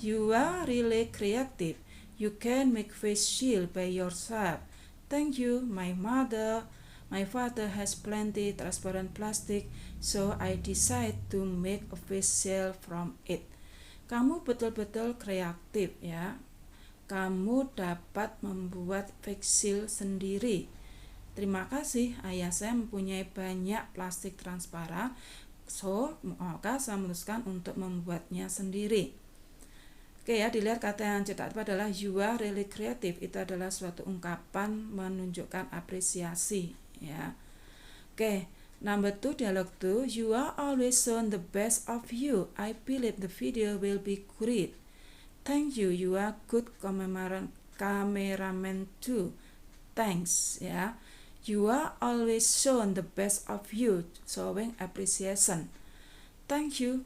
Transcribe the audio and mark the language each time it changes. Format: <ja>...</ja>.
<en>You are really creative. You can make face shield by yourself. Thank you, my father has plenty transparent plastic, so I decide to make a face shield from it.</en> <id>Kamu betul-betul kreatif ya. Kamu dapat membuat face shield sendiri. Terima kasih, ayah saya mempunyai banyak plastik transparan. So, maka saya memutuskan untuk membuatnya sendiri. Oke ya, dilihat kata yang cetak adalah</id> <en>you are really creative.</en> <id>Itu adalah suatu ungkapan menunjukkan apresiasi, ya.</id> <en>Oke, number 2, dialog 2. You are always shown the best of you. I believe the video will be great. Thank you. You are good cameraman too. Thanks, ya. You are always shown the best of you, showing appreciation. Thank you.</en>